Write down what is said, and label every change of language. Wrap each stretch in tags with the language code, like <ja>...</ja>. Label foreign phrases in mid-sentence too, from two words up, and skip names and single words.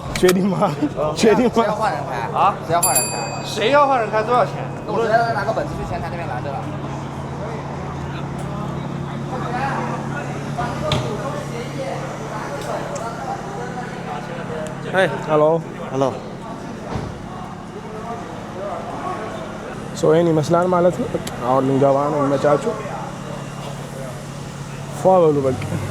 <zh>确定吗？确定谁要吗？换人开啊？谁要换人开？谁要换人开多少钱？我直接拿个本子去前台那边拦着了。哎 Hello。，Hello。</zh> <am>ሶ ይሄን ይመስላል ማለት ነው። አሁን ልንገባ ነው። ይመቻችሁ። ፏ በሉ በቃ።</am>